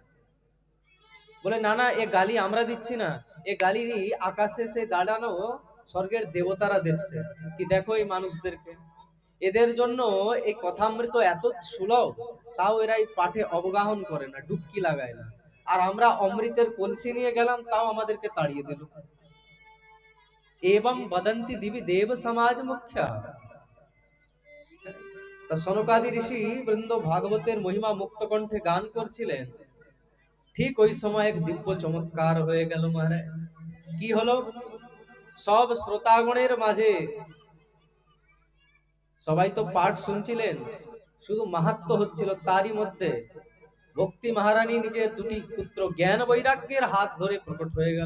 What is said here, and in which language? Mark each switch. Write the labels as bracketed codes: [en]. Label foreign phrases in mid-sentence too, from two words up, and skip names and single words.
[bn] বলে না না, এ গালি আমরা দিচ্ছি না, এ গালি আকাশে সে দাঁড়ানো স্বর্গের দেবতারা দিচ্ছে। কি দেখো এই মানুষদেরকে, এদের জন্য এই কথামৃত এত সুলভ, তাও এরা এই পাঠে অবগাহন করে না, ডুবকি লাগায় না। আর আমরা অমৃতের কলসি নিয়ে গেলাম, তাও আমাদেরকে তাড়িয়ে দিল। [sa] एवं वदन्ति दिवि देव समाज मुख्य। [bn] তা সনকাদি ঋষি বৃন্দ ভাগবতের মহিমা মুক্ত কণ্ঠে গান করছিলেন। ঠিক ওই সময় এক দিব্য চমৎকার হয়ে গেল মহারাজ। কি হলো? সব শ্রোতাগণের মাঝে, সবাই তো পাঠ শুনছিলেন, শুধু মাহাত্ম্য হচ্ছিল, তারই মধ্যে ভক্তি মহারানী নিজের দুটি পুত্র জ্ঞান বৈরাগ্যের হাত ধরে প্রকট হয়ে গেল।